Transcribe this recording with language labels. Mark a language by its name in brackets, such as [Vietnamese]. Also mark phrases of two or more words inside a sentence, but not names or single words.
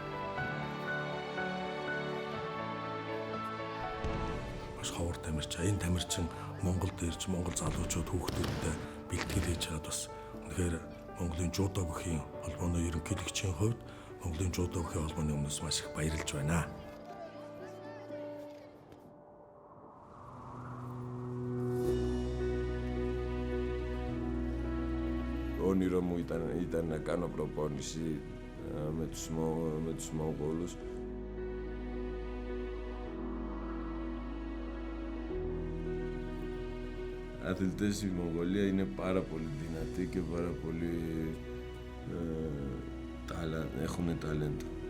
[Mongolian] Ховор тамирчин, энэ тамирчин Монголд ирж Монгол залуучууд хүүхдүүдтэй бэлтгэл хийж байгаад бас үнэхээр Монголын жудо бүхийн холбооны ерөнхийлөгчийн хувьд Монголын жудо бүхийн холбооны өмнөөс маш их баярлж байна. [Greek] Όνειρο μου ήταν να κάνω προπόνηση με τους Μογγόλους. Αθλητές στη Μογγολία είναι πάρα πολύ δυνατοί και πάρα πολύ έχουν ταλέντο.